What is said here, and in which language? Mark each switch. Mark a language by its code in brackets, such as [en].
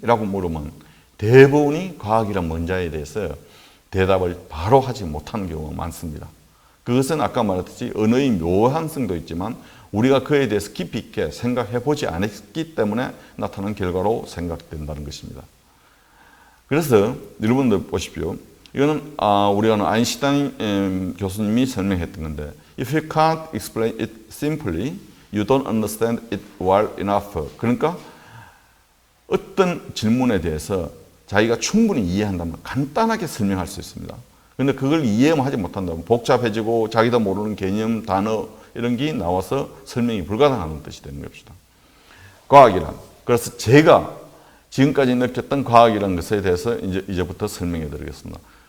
[ko] 라고 물으면 대부분이 과학이란 뭔지에 대해서 대답을 바로 하지 못하는 경우가 많습니다. 그것은 아까 말했듯이 언어의 묘한성도 있지만 우리가 그에 대해서 깊이 있게 생각해 보지 않았기 때문에 나타난 결과로 생각된다는 것입니다. 그래서 여러분들 보십시오. 이거는 우리가 아인슈타인 교수님이 설명했던 건데, [en] if you can't explain it simply, you don't understand it well enough. [ko] 그러니까 어떤 질문에 대해서 자기가 충분히 이해한다면 간단하게 설명할 수 있습니다. 그런데 그걸 이해하지 못한다면 복잡해지고 자기도 모르는 개념, 단어 이런 게 나와서 설명이 불가능한 뜻이 되는 것입니다. 과학이란, 그래서 제가 지금까지 느꼈던 과학이라는 것에 대해서 이제부터 설명해 드리겠습니다.